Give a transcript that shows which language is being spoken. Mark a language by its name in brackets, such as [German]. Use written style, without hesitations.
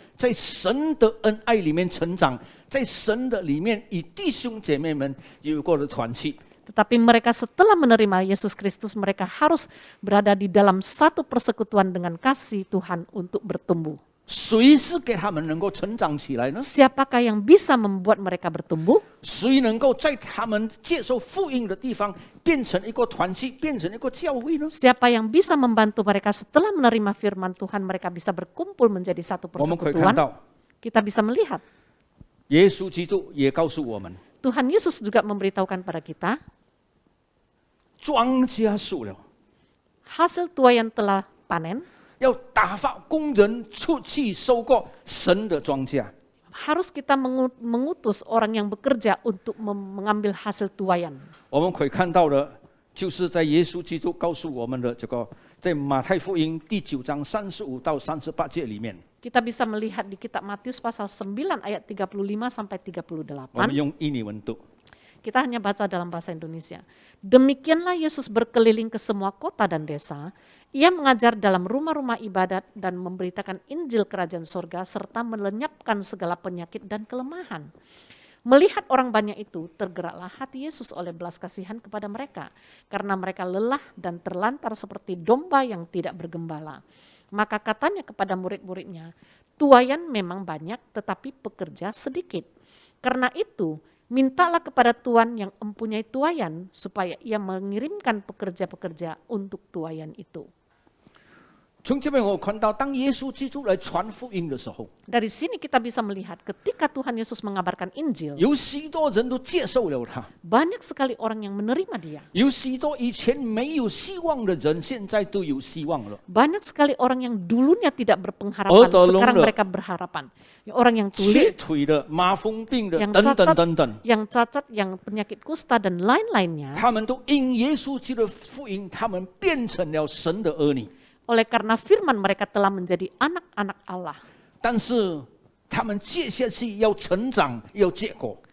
[Chinese] 在神的恩爱里面成长，在神的里面与弟兄姐妹们有过的团契。 [Indonesian] Tetapi mereka setelah menerima Yesus Kristus, mereka harus berada di dalam satu persekutuan dengan kasih Tuhan untuk bertumbuh. [Chinese] 谁是给他们能够成长起来呢？ [Indonesian] Siapakah yang bisa membuat mereka bertumbuh? [Chinese] 谁能够在他们接受福音的地方变成一个团契，变成一个教会呢？ [Indonesian] Siapa yang bisa membantu mereka setelah menerima firman Tuhan, mereka bisa berkumpul menjadi satu [Chinese] 我们可以看 [Indonesian] persekutuan? [Chinese] 到， [Indonesian] Kita bisa melihat [Chinese] 耶稣基督也告诉我们， [Indonesian] Tuhan Yesus juga memberitahukan pada kita, [Chinese] 庄稼熟了， [Indonesian] hasil tuaian telah panen, [Chinese] 要打发工人出去收割神的庄稼。 [Indonesian] harus kita mengutus orang yang bekerja untuk mengambil hasil tuaian. [Chinese] 我们可以看到的，就是在耶稣基督告诉我们的这个，在马太福音第9章35到38节里面， [Indonesian] Kita bisa melihat di kitab Matius pasal 9 ayat 35 sampai [Chinese] 我们用印尼文读。 [Indonesian] Kita hanya baca dalam bahasa Indonesia. Demikianlah Yesus berkeliling ke semua kota dan desa. Ia mengajar dalam rumah-rumah ibadat dan memberitakan Injil Kerajaan Sorga serta melenyapkan segala penyakit dan kelemahan. Melihat orang banyak itu, tergeraklah hati Yesus oleh belas kasihan kepada mereka, karena mereka lelah dan terlantar seperti domba yang tidak bergembala. Maka katanya kepada murid-muridnya, tuaian memang banyak tetapi pekerja sedikit. Karena itu, mintalah kepada Tuhan yang mempunyai tuaian supaya ia mengirimkan pekerja-pekerja untuk tuaian itu. [Chinese] 从这边我看到，当耶稣基督来传福音的时候， [Indonesian] Dari sini kita bisa melihat ketika Tuhan Yesus mengabarkan Injil, [Chinese] 有许多人都接受了他， [Indonesian] banyak sekali orang yang menerima dia. [Chinese] 有许多以前没有希望的人，现在都有希望了。 [Indonesian] Banyak sekali orang yang dulunya tidak berpengharapan, sekarang mereka berharapan. Orang yang [Chinese] 瘸 [Indonesian] tuli, [Chinese] 腿的、麻风病的 [Indonesian] yang [Chinese] 等等 [Indonesian] cacat, [Chinese] 等等， [Indonesian] yang cacat, yang penyakit kusta dan lain-lainnya. [Chinese] 他们都因耶稣基督的福音，他们变成了神的儿女。 [Indonesian] Oleh karena firman mereka telah menjadi anak-anak Allah. [Chinese] 但是他们接下去要成长，要结果。